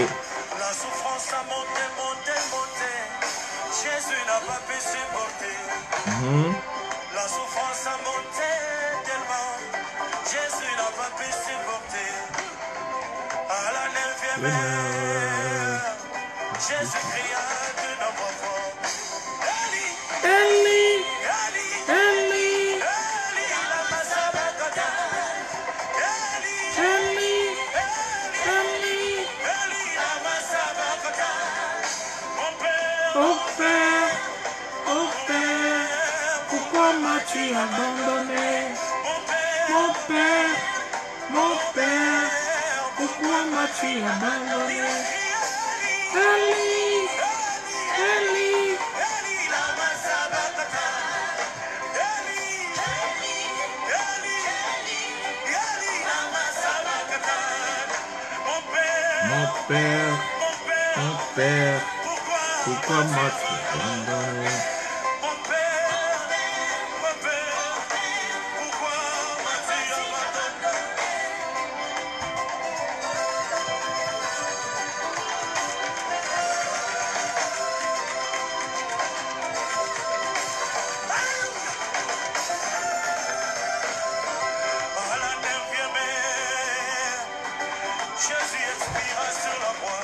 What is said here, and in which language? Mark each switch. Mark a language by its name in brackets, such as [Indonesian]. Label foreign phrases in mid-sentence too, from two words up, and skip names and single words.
[French] La souffrance a monté, monté, monté. Jésus n'a pas pu supporter. La souffrance a monté tellement. Jésus n'a pas pu supporter. À la 9e heure, Jésus cria d'une voix forte. Eli, Eli, Eli, Eli, [Aramaic] אלי למה שבקתני אלי, Eli, אלי אלי למה שבקתני. [French] Mon Père, oh Père, pourquoi m'as-tu abandonné? mon Père, Mon Père, pourquoi m'as-tu abandonné? [Aramaic] אלי אלי, אלי למה שבקתני. אלי אלי אלי למה שבקתני. [French] Mon Père, mon Père, pourquoi pourquoi m'as-tu abandonné? Mon Père, pourquoi m'as-tu abandonné? À la 9e heure, Jésus expira sur la croix.